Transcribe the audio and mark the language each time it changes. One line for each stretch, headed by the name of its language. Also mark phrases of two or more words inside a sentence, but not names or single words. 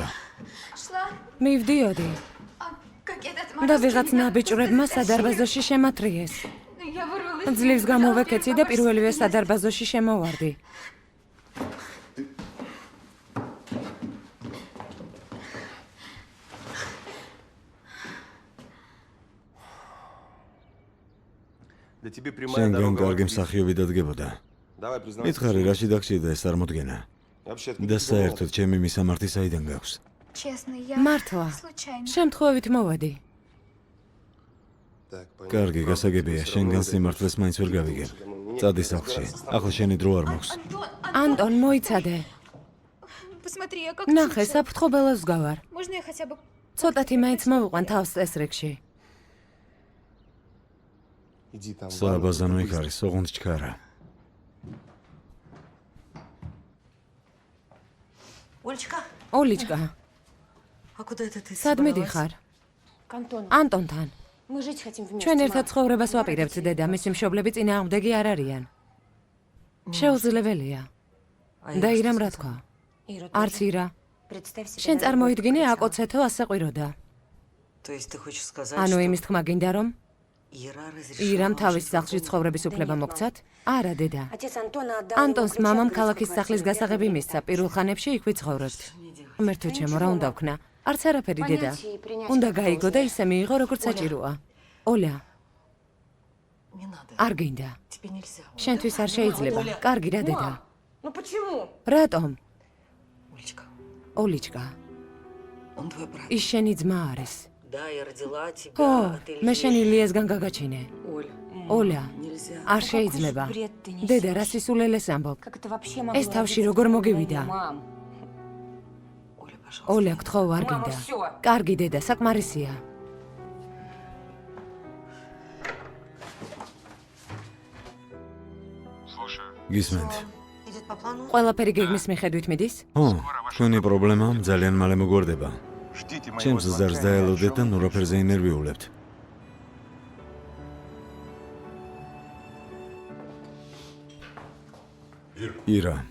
Russian: Шла,
Georgian: მივდიოდი
Russian: как этот
Georgian: და ვიღაც ნაბიჭვრებმა სადარბაზოში შემათრიეს.
Russian: Я вырвалась.
Georgian: ძლივს გამოვეკეცი და პირველივე სადარბაზოში შემოვარდი.
Russian: Да тебе прямая
Georgian: შენგან
Russian: дорога.
Georgian: კარგი
Russian: в Москву.
Georgian: მსახიობი დადგებოდა.
Russian: Давай признавайся.
Georgian: მითხარი, რაში დაგჭირდა ეს წარმოდგენა?
Russian: Вообще,
Georgian: და საერთოდ ჩემი მისამართი საიდან გაქვს?
Russian: Честно, я
Georgian: მართლა.
Russian: случайно.
Georgian: შემთხვევით მოვედი.
Russian: Так, понятно.
Georgian: კარგი, გასაგებია, შენგან სიმართლეს მაინც ვერ გავიგებ. წადი სახლში. ახლა შენი დრო არ მაქვს. ანტონ, მოიცადე.
Russian: Посмотри, я как
Georgian: ნახე,
Russian: чучело.
Georgian: საფრთხობელოს გავარ.
Russian: Можно я хотя бы...
Georgian: ცოტათი მაინც მოვიყვან თავს წესრიგში.
Russian: Иди там.
Georgian: სააბაზანო იქ არის, ოღონდ ჩქარა.
Russian: Олечка,
Georgian: ოლიჩკა,
Russian: а куда это ты
Georgian: სად
Russian: собралась?
Georgian: მიდიხარ?
Russian: К Антону.
Georgian: ანტონთან.
Russian: Мы жить хотим вместе.
Georgian: ჩვენ
Russian: мам.
Georgian: ერთად ცხოვრებას ვაპირებთ დედა, მისი მშობლები წინააღმდეგი არ არიან. შეუძლებელია.
Russian: А я
Georgian: და
Russian: что
Georgian: ირამ რა
Russian: сказала?
Georgian: თქვა?
Russian: Ира,
Georgian: არც ირა.
Russian: представь себе.
Georgian: შენ
Russian: на
Georgian: წარმოიდგინე
Russian: работу
Georgian: აკოცეთო ასე ყვიროდა.
Russian: То есть ты хочешь сказать,
Georgian: ანუ
Russian: что
Georgian: იმის თქმა გინდა რომ
Russian: Ира разрешила
Georgian: ირამ თავის
Russian: жить в
Georgian: სახლში
Russian: другом-
Georgian: ცხოვრების უფლება მოგცათ? არა, დედა.
Russian: Отец Антона отдал
Georgian: ანტონს
Russian: ему ключи
Georgian: მამამ
Russian: от
Georgian: ქალაქის
Russian: городской
Georgian: სახლის
Russian: квартиры.
Georgian: გასაღები
Russian: Я
Georgian: მისცა,
Russian: думаю,
Georgian: პირველ ხანებში იქ ვიცხოვრობთ.
Russian: Мне делать?
Georgian: ღმერთო ჩემო, რა უნდა ვქნა? არც არაფერი დედა.
Russian: Понять и принять
Georgian: უნდა
Russian: как
Georgian: გაიგო და
Russian: должное.
Georgian: ისე მიიღო, როგორც საჭიროა. ოლა,
Russian: Не надо.
Georgian: არ გინდა.
Russian: Тебе нельзя.
Georgian: შენთვის არ შეიძლება. კარგი რა დედა.
Russian: Ну почему?
Georgian: რატომ?
Russian: Олечка,
Georgian: ოლიჩკა,
Russian: он твой брат.
Georgian: ის შენი ძმა არის.
Russian: Да, я родила тебя
Georgian: ხო,
Russian: от
Georgian: მე
Russian: Ильи.
Georgian: შენი ლიესგან გაგაჩინე.
Russian: Оля,
Georgian: ოლა,
Russian: нельзя.
Georgian: არ შეიძლება.
Russian: бред ты несешь?
Georgian: დედა, რა სისულელეს ამბობ?
Russian: Как это вообще могло
Georgian: ეს თავში
Russian: родиться
Georgian: როგორ
Russian: в
Georgian: მოგივიდა?
Russian: мам? Оля, пожалуйста.
Georgian: ოლა, გთხოვ, არ
Russian: Мама,
Georgian: გინდა.
Russian: всё.
Georgian: კარგი დედა, საკმარისია. გისმენთ?
Russian: Идет по плану?
Georgian: ყველაფერი გეგმის მიხედვით მიდის? ო, ჩვენი პრობლემა ძალიან მალე მოგვარდება.
Russian: Ждите моего
Georgian: ჩემს ზარს
Russian: звонка,
Georgian: დაელოდეთ და
Russian: ни о чём.
Georgian: ნურაფერზე ინერვიულებთ. ირა,